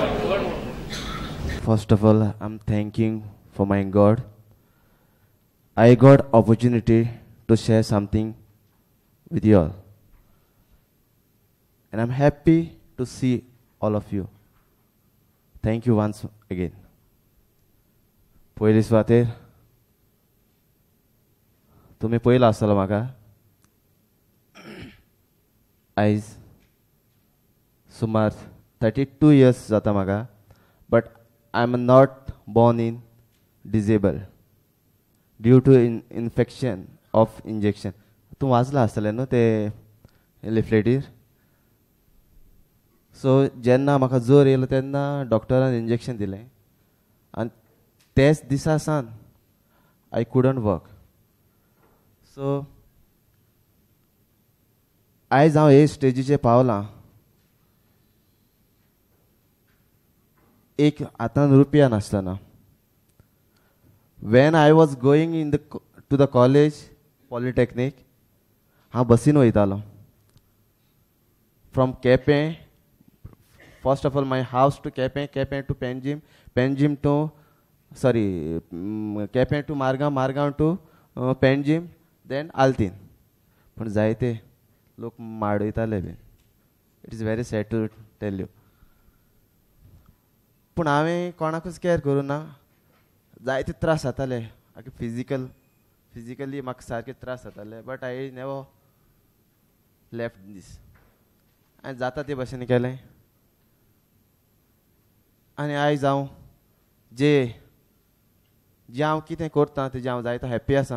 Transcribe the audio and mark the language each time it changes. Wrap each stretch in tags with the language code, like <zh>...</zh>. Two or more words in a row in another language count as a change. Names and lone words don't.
<en>First of all, I'm thanking for my God. I got opportunity to share something with you all. And I'm happy to see all of you. Thank you once again.</en> <kok>पयली सुवातेर तुम्ही पयलो आसतलो म्हाका आयज सुमार 32 years जाता म्हाका</kok> <en>but I'm not born in disabled due to infection of injection.</en> <kok>तूं वाचला आसतलें न्हू ते लिफलेटीर. सो जेन्ना म्हाका जोर येयलो तेन्ना डॉक्टरान इंजेक्शन दिलें आनी तेच दिसा सावन</kok> <en>I couldn't work.</en> <kok>सो आयज हांव हे स्टेजीचेर पावलां. एक हातान रुपया नासतना.</kok> <en>When I was going into the college polytechnic</en> <kok>हांव बसीन वयतालो</kok> <en>from Kepem. First of all, my house to Kepen, Kepen to Penjim, Penjim to, Kepen to Margam, Margam to Penjim, then Altin.</en> <kok>पण जायते लोक माडयताले बीन.</kok> <en>It is very sad to tell you.</en> <kok>पूण हांवें कोणाकूच कॅर करूं ना. जायते त्रास जाताले फिजिकली म्हाका सारके त्रास जाताले</kok> <en>but I never left this.</en> <kok>आनी जाता ते भाशेन केलें. आनी आयज हांव जे हांव कितें करतां तेजें हांव जायतो हॅप्पी आसा.</kok>